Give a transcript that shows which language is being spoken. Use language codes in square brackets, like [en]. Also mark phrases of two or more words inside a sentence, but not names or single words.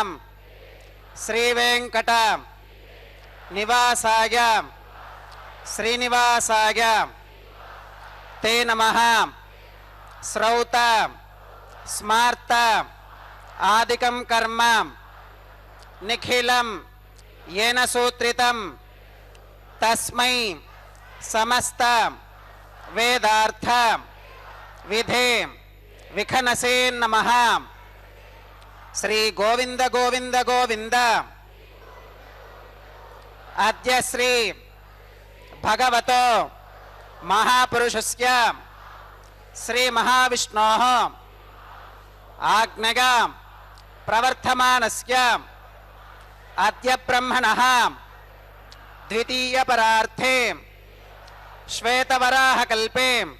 [sa] శ్రీవేంకట నివాసాయ శ్రీనివాసాయ తే నమః శ్రౌత స్మార్త ఆదికం కర్మ నిఖిలం येन सूत्रितं तस्मै समस्त वेदार्थ विधे विखनसे नमः। श्री गोविंद गोविंद गोविंद अद्य श्री भगवतो महापुरुषस्य श्री महाविष्णोः आज्ञया प्रवर्तमानस्य अद्य ब्रह्मणः द्वितीय परार्थे श्वेतवराहकल्पे